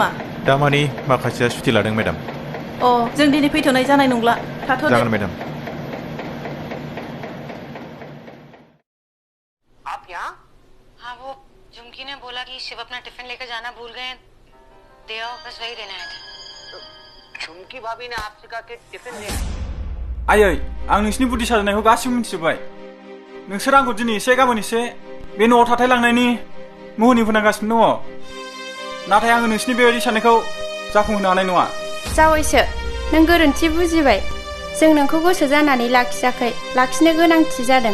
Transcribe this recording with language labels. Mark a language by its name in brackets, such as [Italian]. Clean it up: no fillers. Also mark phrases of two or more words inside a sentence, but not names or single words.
[Bodo] दामानि माखासेया सुथि लादों मेडाम। अ, जों दिनै फैथ'नाय जानाय नंला। थाथ'दो। जागोन मेडाम। [Hindi] आप यहाँ? हाँ, वो झुमकी ने बोला कि शिव अपना टिफिन लेकर जाना भूल गए। दिया बस वही देने आए थे। झुमकी भाभी ने आपसे कहा कि टिफिन ले। [Bodo] आयै, आं नोंसिनि बुद्धि साजायनायखौ गासिबो मिथिजोब्बाय। नोंसोर आंखौ दिनै एसे गाबोन एसे बे न'आव थाथायलांनायनि मुहुनि फोनांगासिनो दङ। नाथाय आङो नोंसिनि बेबायदि साननायखौ जाफुंहोनो हानाय नङा। जावैसो, नों गोरोन्थि बुजिबाय। जों नोंखौ गोसो जानानै लाखियाखै, लाखिनो गोनांथि जादों।